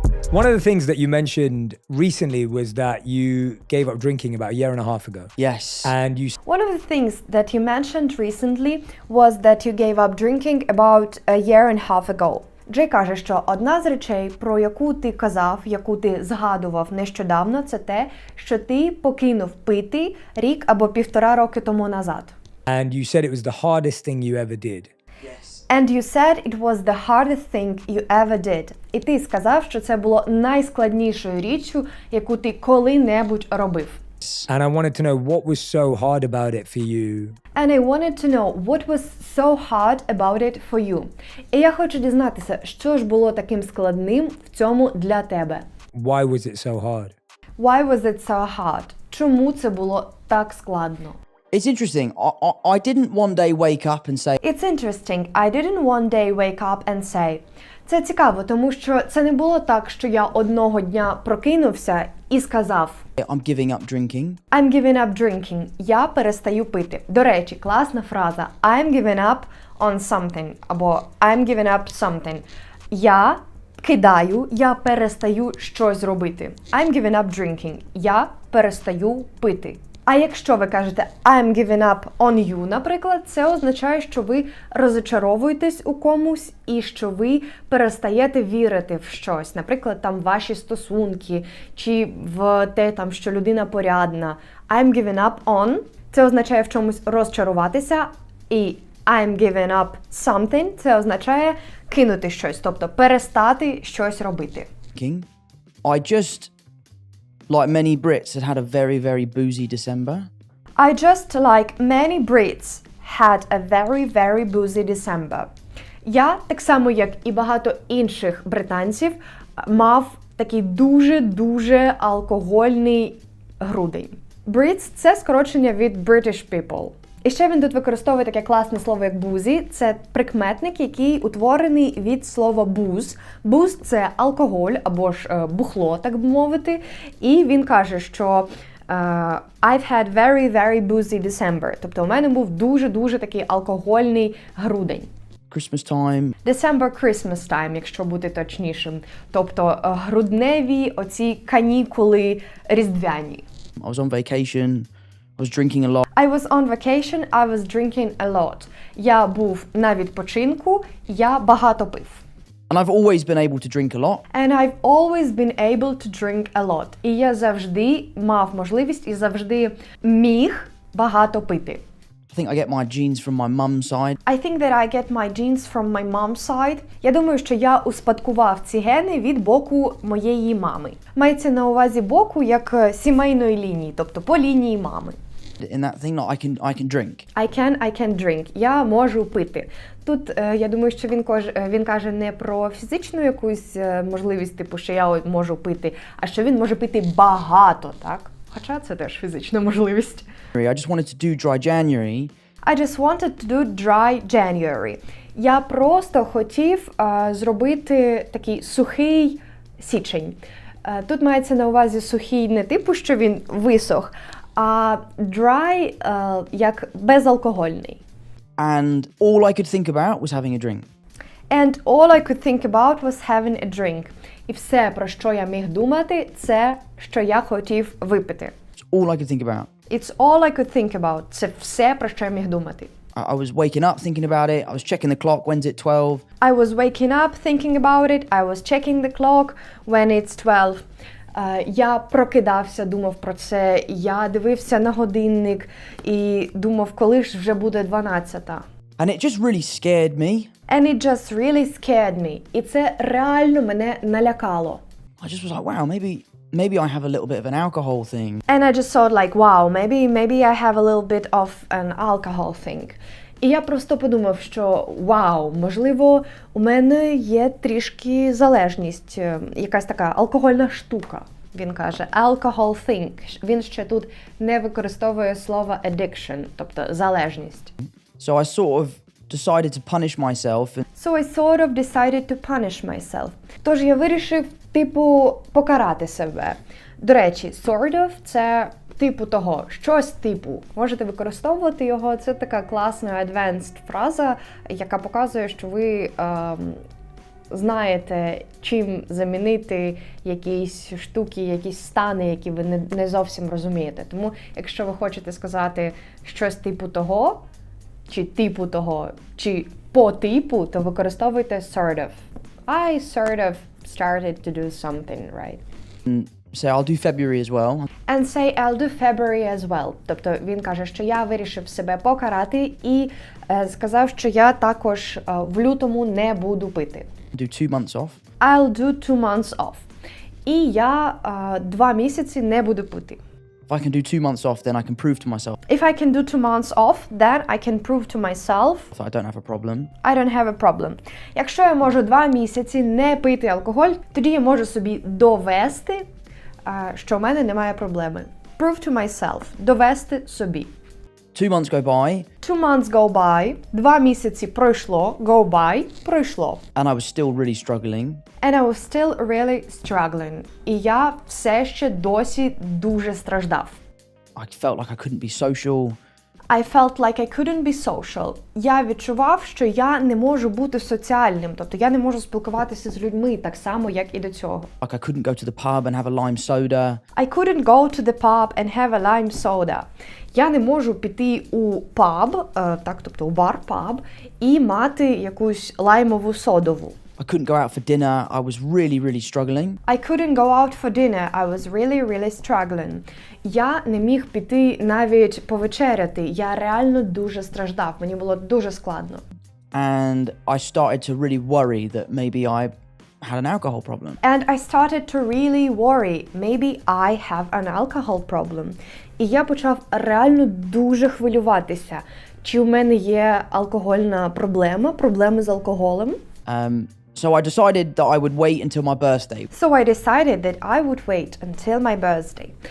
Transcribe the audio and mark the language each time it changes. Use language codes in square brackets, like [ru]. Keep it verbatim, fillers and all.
[en] One of the things that you mentioned recently was that you gave up drinking about a year and a half ago. Yes. And you... One of the things that you mentioned recently was that you gave up drinking about a year and a half ago. [uk] Джей каже, що одна з речей, про яку ти казав, яку ти згадував нещодавно, це те, що ти покинув пити рік або півтора роки тому назад. [en] And you said it was the hardest thing you ever did. And you said it was the hardest thing you ever did. [uk] І ти сказав, що це було найскладнішою річчю, яку ти коли-небудь робив. [en] And I wanted to know what was so hard about it for you. And I wanted to know what was so hard about it for you. [uk] І я хочу дізнатися, що ж було таким складним в цьому для тебе. [en] Why was it so hard? Why was it so hard? [uk] Чому це було так складно? [en] It's interesting. I, I, I didn't one day wake up and say... It's interesting. I didn't one day wake up and say... [uk] Це цікаво, тому що це не було так, що я одного дня прокинувся і сказав... [en] I'm giving up drinking. I'm giving up drinking. [uk] Я перестаю пити. До речі, класна фраза. [en] I'm giving up on something. [uk] Або [en] I'm giving up something. [uk] Я кидаю, я перестаю щось робити. [en] I'm giving up drinking. [uk] Я перестаю пити. А якщо ви кажете [en] «I'm giving up on you», [uk] наприклад, це означає, що ви розочаровуєтесь у комусь і що ви перестаєте вірити в щось. Наприклад, там ваші стосунки чи в те, там, що людина порядна. [en] «I'm giving up on» [uk] – це означає в чомусь розчаруватися, і [en] «I'm giving up something» [uk] – це означає кинути щось, тобто перестати щось робити. [en] I just... Like many Brits, had had a very, very boozy December. I just, like many Brits, had a very, very boozy December. [uk] Я, так само, як і багато інших британців, мав такий дуже-дуже алкогольний грудень. Brits – це скорочення від British people. І ще він тут використовує таке класне слово, як «бузі». Це прикметник, який утворений від слова «буз». «Буз» – це алкоголь або ж бухло, так би мовити. І він каже, що uh, [en] «I've had very, very boozy December». [uk] Тобто у мене був дуже-дуже такий алкогольний грудень. [en] Christmas time. December Christmas time, [uk] якщо бути точнішим. Тобто грудневі оці канікули різдвяні. [en] I was on vacation. I was drinking a lot. I was on vacation, I was drinking a lot. [uk] Я був на відпочинку, я багато пив. [en] And I've always been able to drink a lot. And I've always been able to drink a lot. [uk] І я завжди мав можливість і завжди міг багато пити. [en] I think I get my genes from my mum's side. I think that I get my genes from my mom's side. [uk] Я думаю, що я успадкував ці гени від боку моєї мами. Мається на увазі боку як е, сімейної лінії, тобто по лінії мами. [en] In that thing, like I can, I can drink. I can, I can drink. [uk] Я можу пити. Тут е, я думаю, що він кож е, він каже не про фізичну якусь е, можливість, типу, що я от можу пити, а що він може пити багато, так? Хоча це теж фізична можливість. [en] I just wanted to do dry January. I just wanted to do dry January. [uk] Я просто хотів е, зробити такий сухий січень. Е, тут мається на увазі сухий не типу, що він висох, а dry е, як безалкогольний. [en] And all I could think about was having a drink. And all I could think about was having a drink. [uk] І все, про що я міг думати, це, що я хотів випити. [en] It's all I could think about. It's all I could think about. [uk] Це все, про що я міг думати. [en] I, I was waking up thinking about it. I was checking the clock. When's it twelve? I was waking up thinking about it. I was checking the clock when it's twelve. [uk] Е, Я прокидався, думав про це. Я дивився на годинник і думав, коли ж вже буде дванадцята. [en] And it just really scared me. And it just really scared me. [uk] І це реально мене налякало. [en] I just was like, wow, maybe maybe I have a little bit of an alcohol thing. And I just thought like, wow, maybe maybe I have a little bit of an alcohol thing. [uk] І я просто подумав, що вау, можливо, у мене є трішки залежність, е, якась така алкогольна штука. Він каже alcohol thing. Він ще тут не використовує слово addiction, тобто залежність. [en] So I sort of decided to punish myself and So I sort of decided to punish myself. [uk] Тож я вирішив, типу, покарати себе. До речі, sort of – це типу того, щось типу. Можете використовувати його, це така класна advanced фраза, яка показує, що ви ем, знаєте, чим замінити якісь штуки, якісь стани, які ви не, не зовсім розумієте. Тому, якщо ви хочете сказати щось типу того, чи типу того, чи по типу, то використовуйте sort of. [en] I sort of started to do something, right? say I'll do February as well. And say I'll do February as well. [uk] Тобто він каже, що я вирішив себе покарати і е, сказав, що я також е, в лютому не буду пити. [en] Do two months off. I'll do two months off. [uk] І я е, два місяці не буду пити. [en] If I can do two months off, then I can prove to myself If I can do two months off, then I can prove to myself that I don't have a problem. I don't have a problem. [uk] Якщо я можу два місяці не пити алкоголь, тоді я можу собі довести, а, що в мене немає проблеми. [en] Prove to myself. [uk] Довести собі. [en] Two months go by, Two months go by. [uk] Два місяці пройшло. [en] Go by. [uk] Пройшло. [en] and I was still really struggling. And I was still really struggling. [uk] І я все ще досі дуже страждав. [en] I felt like I couldn't be social. I felt like I couldn't be social. [uk] Я відчував, що я не можу бути соціальним, тобто я не можу спілкуватися з людьми так само, як і до цього. [en] Like I couldn't go to the pub and have a lime soda. I couldn't go to the pub and have a lime soda. [uk] Я не можу піти у паб, е, так, тобто у бар паб, і мати якусь лаймову содову. [en] I couldn't go out for dinner. I was really, really struggling. I couldn't go out for dinner. I was really, really struggling. [uk] Я не міг піти навіть повечеряти. Я реально дуже страждав. Мені було дуже складно. [en] And I started to really worry that maybe I had an alcohol problem. And I started to really worry. Maybe I have an alcohol problem. [uk] І я почав реально дуже хвилюватися. Чи в мене є алкогольна проблема, проблеми з алкоголем? [en] Um, so I decided that I would wait until my birthday. So I decided that I would wait until my birthday.